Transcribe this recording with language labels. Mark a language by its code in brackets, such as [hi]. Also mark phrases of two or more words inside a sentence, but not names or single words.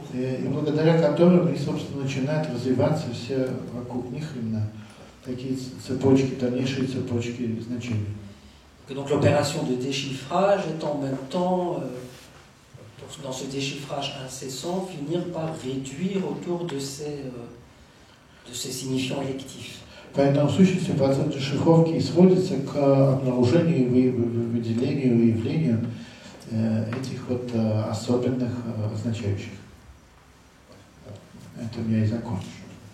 [ru] И благодаря которым, и, собственно, начинают развиваться все вокруг них именно такие цепочки, дальнейшие цепочки значений. [fr] Que donc l'opération de déchiffrage est en même temps, dans ce déchiffrage incessant, finir par réduire autour de ces signifiants électifs. [ru] Поэтому в сущности процесс дешифровки сводится к обнаружению, выделению, выявлению этих вот особенных означающих. Это я и закончу.